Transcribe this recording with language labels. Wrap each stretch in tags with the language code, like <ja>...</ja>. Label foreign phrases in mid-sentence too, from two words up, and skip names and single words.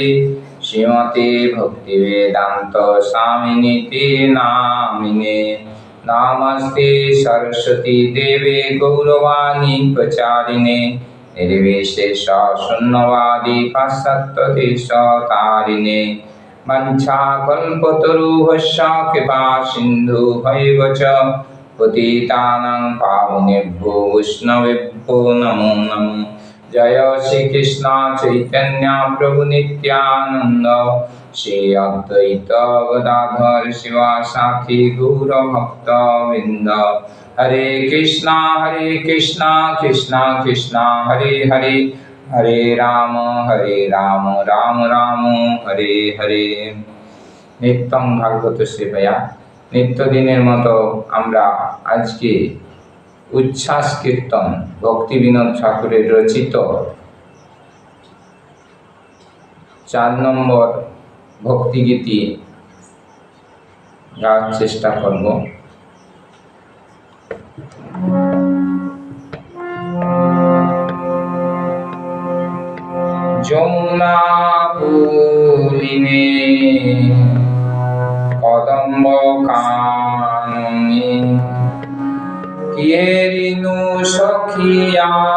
<sa>श्रीमते भक्तिवेदान्त स्वामिनिति नामिने नमस्ते सरस्वती देवे गौरवाणी प्रचारिणे निर्विशेष शून्यवादी पाश्चात्यदेशतारिणे वंशाकल्पतरुभ्यश्च कृपा सिन्धुभ्यैव च पतितानां पावनेभ्यो वैष्णवेभ्यो नमो नमः। जय श्री कृष्ण चैतन्य प्रभु नित्यानंद श्री अद्वैत गदाधर शिवासाथी गौर भक्त वृंद। हरे कृष्णा कृष्णा कृष्णा हरे हरे, हरे राम राम राम हरे हरे। नित्यं भागवत सेवया</sa> <bn>নিত্য দিনের মতো আমরা আজকে উচ্ছ্বাস কীর্তন ভক্তি বিনোদ ঠাকুরের রচিত 4 নম্বর ভক্তি গীতি गाওয়ার চেষ্টা করব। যমুনা পুলিনে কদম্ব কাননে কিয়েরিনু সখিয়া</bn>